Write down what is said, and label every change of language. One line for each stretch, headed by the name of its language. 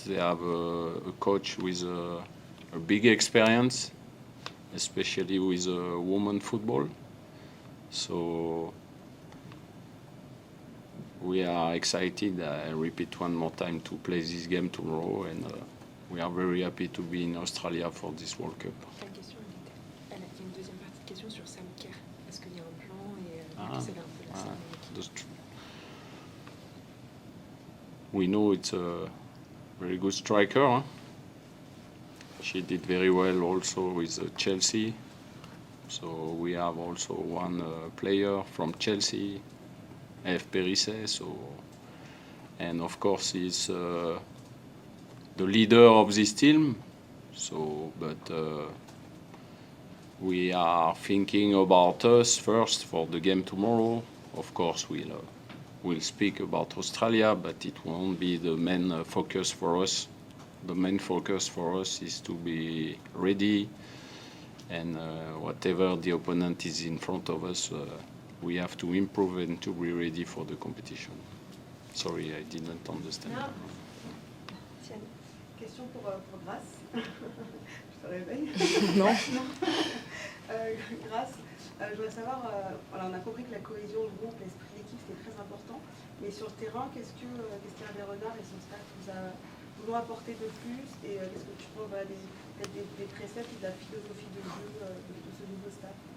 English: They have a coach with a big experience, especially with women football. So we are excited, I repeat one more time, to play this game tomorrow, and we are very happy to be in Australia for this World Cup.
French: La question, elle a une deuxième partie de question sur Sam Kerr. Est-ce qu'il y a un plan et c'est un peu la scène.
English: We know it's a very good striker. Huh? She did very well also with Chelsea. So we have also one player from Chelsea, Herve Renard. So, and of course he's the leader of this team. So, but we are thinking about us first for the game tomorrow. Of course, we'll speak about Australia, but it won't be the main focus for us. The main focus for us is to be ready, and whatever the opponent is in front of us, we have to improve and to be ready for the competition. Sorry, I didn't understand. No.
French: Tiens, question pour Grace. Je te réveille. Non. Grace, je voudrais savoir, on a compris que la cohésion, le groupe, l'esprit d'équipe, c'était très important. Mais sur le terrain, qu'est-ce qu'Herve Renard et son staff vous ont apporté de plus, et qu'est-ce que tu trouves des préceptes ou de la philosophie de jeu de ce nouveau staff?